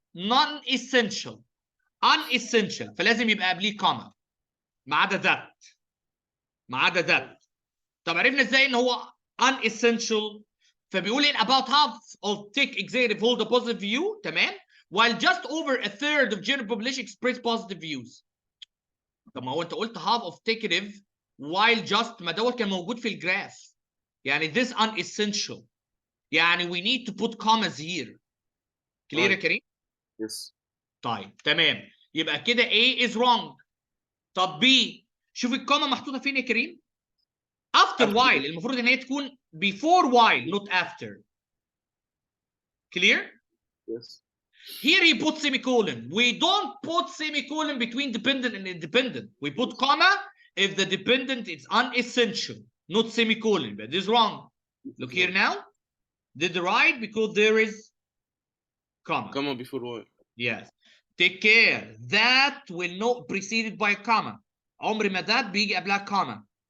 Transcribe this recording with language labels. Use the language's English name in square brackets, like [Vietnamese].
[Arabic] non-essential unessential فلازم يبقى قبليه comma ما عدا that ما عدا that. طب عرفنا ازاي ان هو unessential؟ فبيقول [English] in about half of tech executive hold a positive view [Arabic] تمام [English] while just over a third of general population express positive views. [Arabic] طب ما هو انت قلت [English] half of executive while just [Arabic] ما دوت كان موجود في الجراف يعني [English] this unessential يعني we need to put commas here. [Arabic] clear يا كريم؟ [English] Yes. [Arabic] طيب تمام يبقى كده [English] A is wrong. [Arabic] طب B شوف الكوما محطوطه فين يا كريم؟ after while المفروض ان هي تكون [English] before while not after. clear؟ Yes. Here he put semicolon. We don't put semicolon between dependent and independent. We put comma if the dependent is unessential, not semicolon. But this is wrong. Look here now. Did the right because there is comma. Comma before while. Yes. Take care. That will not preceded by comma. [Arabic] عمر ما that بيجي قبلها comma.